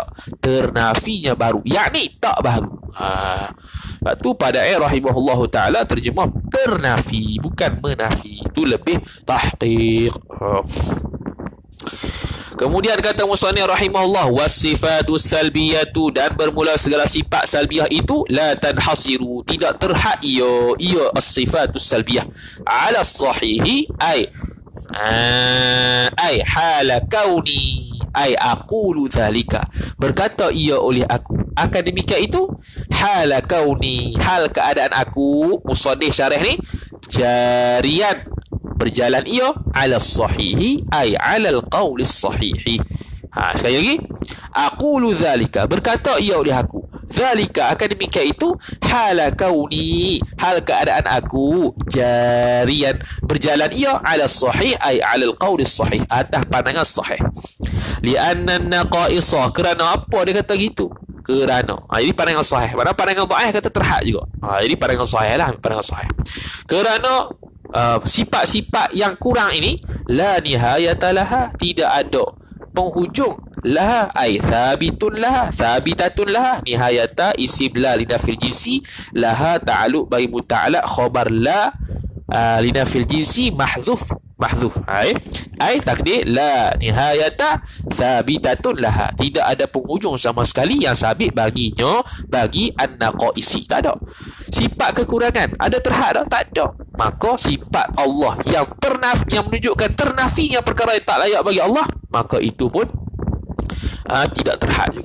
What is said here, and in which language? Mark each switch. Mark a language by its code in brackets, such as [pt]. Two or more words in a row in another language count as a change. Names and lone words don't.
[ms] Ternafinya baru, yakni tak baru. Itu pada [ar] رحمه الله تعالى [ms] terjemah ternafi, bukan menafi. Itu lebih tahqiq. Kemudian kata [ar] مصنف رحمه الله, والصفات السلبية, [ms] dan bermula segala sifat salbiyah itu [ar] لا تنحصر, [ms] tidak terhad ia [ar] الصفات السلبية على الصحيح أي حال كوني أي أقول ذلك, [ms] berkata ia oleh aku akan demikian itu, [ar] حال كوني, [ms] hal keadaan aku, musannif syarah ni, jarian berjalan ia [ar] على الصحيح أي على القول الصحيح. [ms] Sekali lagi, [ar] أقول ذلك, [ms] berkata ia oleh aku, zalika akan demikian itu, [ar] حال كوني, [ms] hal keadaan aku, jarian berjalan ia [ar] على الصحيح أي على القول الصحيح, [ms] atas pandangan sahih. [ar] لأن النقائص, [ms] kerana apa dia kata gitu? Kerana jadi pandangan sahih. Mana pandangan dhaif kata terhad juga. Jadi pandangan sahih lah, pandangan sahih. Kerana sifat-sifat yang kurang ini [ar] لا نهاية لها, [ms] tidak ada penghujung, [ar] لها أي ثابت لها، ثابتة لها، نهاية اسم لا لنفي الجنس، لها تعلق bagi متعلق خبر لا لنفي الجنس محذوف أي تقدير لا نهاية ثابتة لها, [ms] tidak ada penghujung sama sekali yang sabit baginya, bagi an-naqaisi, tak ada. Sifat kekurangan ada terhad tak? ada. Maka sifat Allah yang yang menunjukkan ternafinya perkara yang tak layak bagi Allah, maka itu pun tidak terhad juga.